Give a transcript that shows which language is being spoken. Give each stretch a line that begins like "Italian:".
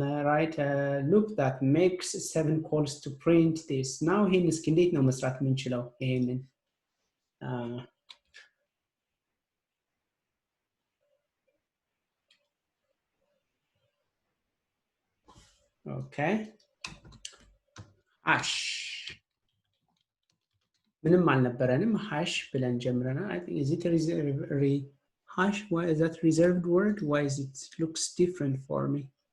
English: Write a loop that makes 7 calls to print this.
Amharic: Now ይህን እስኪ እንዴት ነው መስራት የምንችለው ይሄንን?
English: Okay. Hash.
Amharic: ምንም አልነበረንም hash ብለን ጀምረናል.
English: I think is it a hash? Why is that reserved word? Why is it looks different for me?